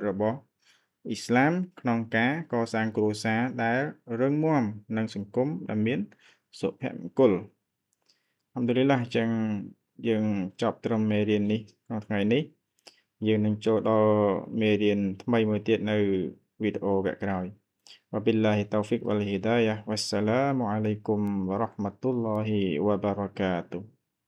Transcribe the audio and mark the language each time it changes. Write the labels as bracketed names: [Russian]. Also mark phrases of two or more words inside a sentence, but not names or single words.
[Khmer] របស់អ៊ីស្លាមក្នុងការកសាងគ្រួសារដែលរឹងមាំនិងសង្គមដែលមានសុភមង្គលអល់ហំឌុលីឡាអញ្ចឹងយើងចប់ត្រឹមមេរៀននេះក្នុងថ្ងៃនេះយើងនឹងចូលដល់មេរៀនថ្មីមួយទៀតនៅវីដេអូវគ្គក្រោយ [Arabic] وبالله التوفيق والهداية والسلام عليكم ورحمة الله وبركاته